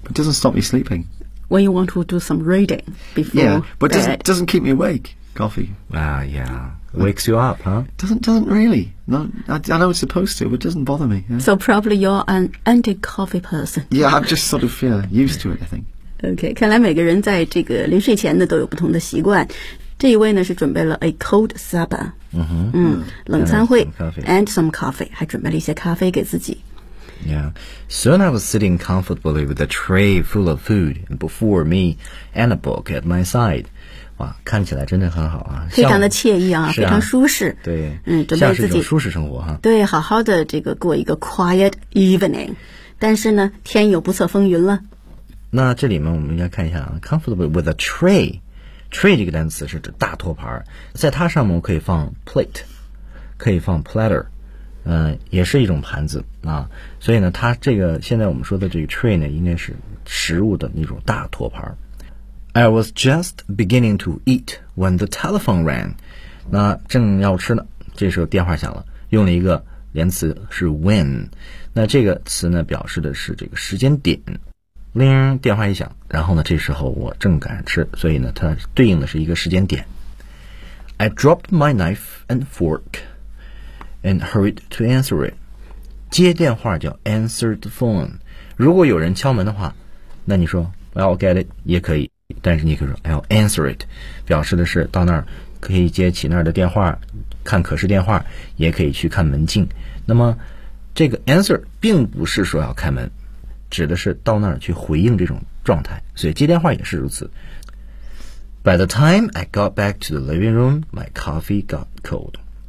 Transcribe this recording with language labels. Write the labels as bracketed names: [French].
[English] But it doesn't stop me sleeping. When you want to do some reading before bed. Yeah, but it doesn't keep me awake, coffee. Ah, yeah. Wakes you up, huh? Doesn't really. Not, I know it's supposed to, but it doesn't bother me. Yeah. So probably you're an anti-coffee person. Yeah, I'm just sort of used to it, I think. [Chinese] Okay, 看来每个人在这个临睡前呢都有不同的习惯。这一位呢是准备了 [English] a cold supper, [Chinese] 冷餐会 [English] and some coffee, [Chinese] 还准备了一些咖啡给自己。 [English] Yeah, soon I was sitting comfortably with a tray full of food before me and a book at my side. [Chinese] 哇，看起来真的很好啊，非常的惬意啊，非常舒适。对，准备自己舒适生活哈。对，好好的这个过一个 [English] quiet evening, [Chinese] 但是呢，天有不测风云了。那这里面我们要看一下啊 ， [English] comfortably with a tray. [Chinese] Tray 这个单词是指大托盘，在它上面我可以放 plate， 可以放 platter， 也是一种盘子啊。所以呢，它这个现在我们说的这个 tray 呢，应该是食物的那种大托盘。 [English] I was just beginning to eat when the telephone rang。 [Chinese] 那正要吃呢，这时候电话响了，用了一个连词是 when。那这个词呢，表示的是这个时间点。铃，电话一响，然后呢，这时候我正赶着吃，所以呢，它对应的是一个时间点。 [English] I dropped my knife and fork and hurried to answer it. [Chinese] 接电话叫 [English] answer the phone. [Chinese] 如果有人敲门的话，那你说 [English] I'll get it [Chinese] 也可以，但是你可以说 [English] I'll answer it， [Chinese] 表示的是到那儿可以接起那儿的电话，看可视电话，也可以去看门禁。那么这个 answer 并不是说要开门，指的是到那儿去回应这种状态，所以接电话也是如此。 [English] By the time I got back to the living room, my coffee got cold.